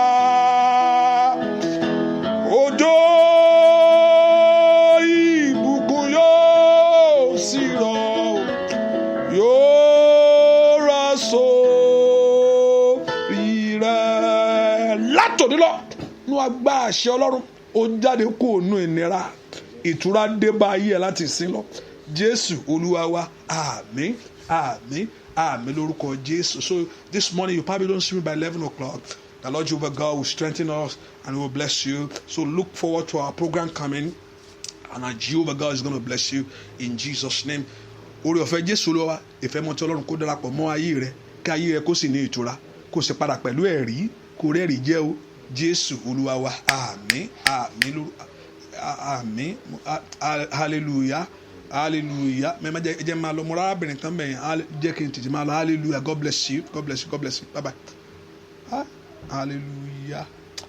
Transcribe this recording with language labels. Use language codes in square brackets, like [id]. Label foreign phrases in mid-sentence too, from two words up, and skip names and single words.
[yo] Òjò ìbùkún yóò sì rọ̀, yóò rọ̀ sórí rẹ. Látòní lọ, nú agbá àṣẹ Ọlọ́run, ó jáde kúrò nínú ìnira. Ìtura dé bá ayé ẹ láti sin lọ. Jésù Olúwa wa, àmín, àmín, àmín lórúkọ Jésù. [en] So this morning you probably don't see me by 11 o'clock. The Lord Jehovah God will strengthen us and will bless you. So look forward to our program coming, and our Jehovah God is going to bless you in Jesus' name. [yo] Oore ọ̀fẹ́ Jésù Olúwa, ìfẹ́ mọ́ ti Ọlọ́run kó darapọ̀ mọ́ ayé rẹ, kí ayé rẹ kó sì ní ìtura, kó sì padà pẹ̀lú ẹ̀rí, kó rẹ́rìí jẹ́ o. Jésù Olúwa wa, àmín, àmín, àmín, hallelujah, hallelujah. Mẹ́mẹ́ jẹ́ máa lọ, mo rárá bìnrin kan bẹ̀yẹn, jẹ́ kí n tètè máa lọ. [en] Hallelujah, God bless you, God bless you, God bless you, bye bye. Hallelujah.